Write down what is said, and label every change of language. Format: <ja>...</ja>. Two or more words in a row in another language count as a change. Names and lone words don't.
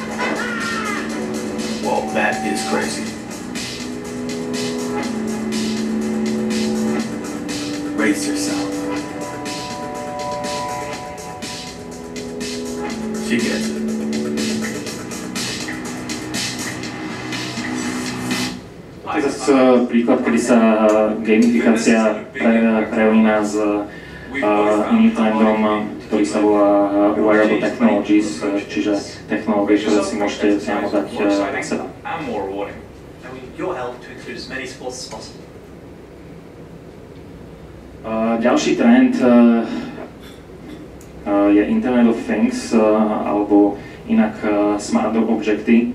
<en>Whoa, that is crazy. Raise yourself. She gets it.</en> <sk>To je zase príklad, kedy sa gamifikácia prelína s iným trendom, ktorý sa volá</sk> <en>wearable technologies,</en> <sk>čiže technológie, ktoré si môžete priamo dať na seba. Ďalší trend je</sk> <en>Internet of Things,</en> <sk>alebo inak</sk> <en>Smart Objecty.</en>